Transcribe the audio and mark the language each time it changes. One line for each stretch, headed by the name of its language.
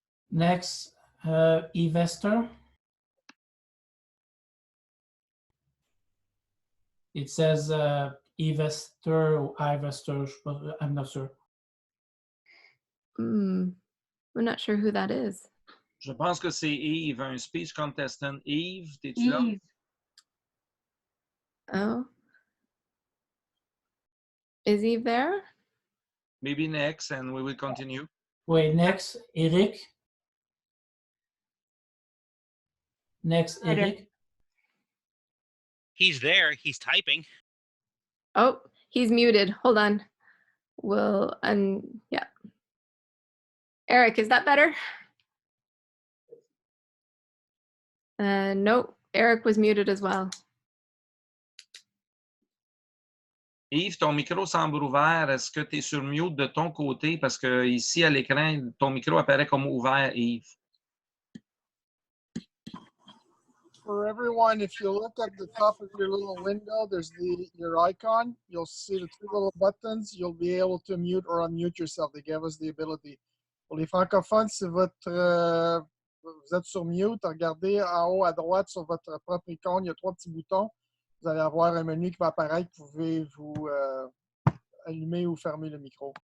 English: Next, Evester. It says Evester or Ivester, but I'm not sure. We're not sure who that is.
French: Je pense que c'est Yves, un
English: speech contestant.
French: Yves, t'es-tu là?
English: Oh. Is Eve there? Maybe next, and we will continue. Wait, next, Eric. Next, Eric. He's there. He's typing. Oh, he's muted. Hold on. Yeah. Eric, is that better? Nope. Eric was muted as well.
French: Yves, ton micro semble ouvert. Est-ce que tu es sur mute de ton côté? Parce que ici, à l'écran, ton micro apparaît comme ouvert, Yves.
English: For everyone, if you look at the top of your little window, there's your icon. You'll see the 2 little buttons. You'll be able to mute or unmute yourself. They give us the ability.
French: Pour les francophones, si vous êtes sur mute, regardez en haut à droite sur votre propre icône, il y a 3 petits boutons. Vous allez avoir un menu qui va apparaître. Vous pouvez vous allumer ou fermer le micro.